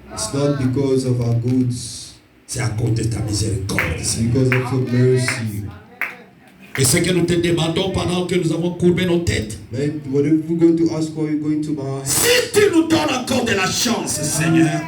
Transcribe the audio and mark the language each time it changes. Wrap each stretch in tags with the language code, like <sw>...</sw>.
<en>It's not because of our goods.</en> <fr>C'est à cause de ta miséricorde.</fr> <en>Because of your mercy.</en> <fr>Et ce que nous te demandons pendant que nous avons courbé nos têtes,</fr> <en>whatever we're going to ask for, you're going to buy.</en> <fr>Si tu nous donnes encore de la chance, Seigneur,</fr>